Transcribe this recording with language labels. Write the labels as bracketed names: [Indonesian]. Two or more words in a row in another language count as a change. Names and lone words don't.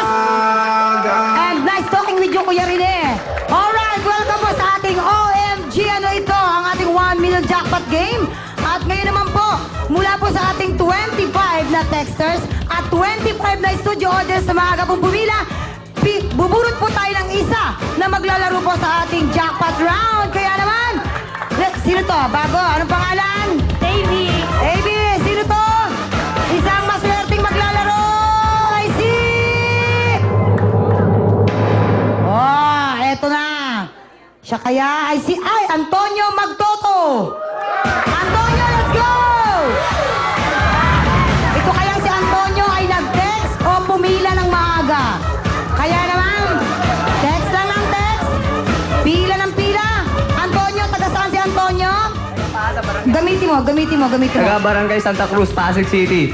[English] And nice talking with you, Kuya Rene. [Filipino] Alright, welcome po sa ating OMG. Ano ito? Ang ating 1 [English] million jackpot game. [Filipino] At ngayon naman po, mula po sa ating 25 na texters at 25 na [English] studio audience [Filipino] na maaga pong pumila, buburot po tayo ng isa na maglalaro po sa ating [English] jackpot round. [Filipino] Kaya naman, sino to? Bago, anong pangalan? Davey. AB, sino to? Isang maswerteng maglalaro! [English] I see! Oh, eto na. [Filipino] Siya kaya, [English] I see. [Filipino] Ay, Antonio Magtoto! Antonio, [English] let's go! [Filipino] Ito kaya si Antonio ay nag-text o pumila ng maaga? Kaya naman, text lang ng text. Pila ng pila. Antonio, taga saan si Antonio? Gamitin mo. Taga Barangay Santa Cruz, Pasig City.